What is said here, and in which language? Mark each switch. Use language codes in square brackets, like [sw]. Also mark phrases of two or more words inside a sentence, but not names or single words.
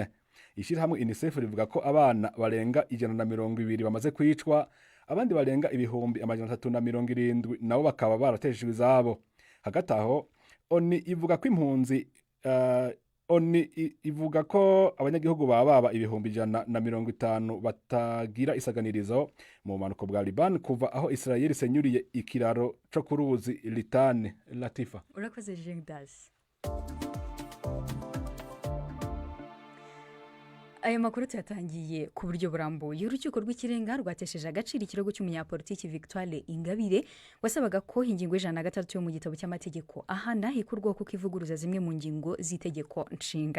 [rw] Ishirahamwe UNICEF rivuga ko abana barenga 120 bamaze kwicwa, abandi barenga ibihumbi 370 nabo bakaba barateshejwe izabo. Hagati aho ONU ivuga ko impunzi ivuga ko abanyagihugu baba ibihumbi 150 batagira isaganirizo mu manuko bwa Liban kuva aho Israel senyuriye ikiraro cyo kuruzi Litani. Latifa urakoze Jehudas. aya makuru tuyatangiye ku buryo burambuye. Urukiko rw'ikirenga rwatesheje agaciro ikirego cy'umunyapolitiki Victoire Ingabire wasabaga ko ingingo y'Ijana yo mu gitabo cy'amategeko ahana ikurwaho kuko ivuguruza zimwe mu ngingo z'itegeko nshinga.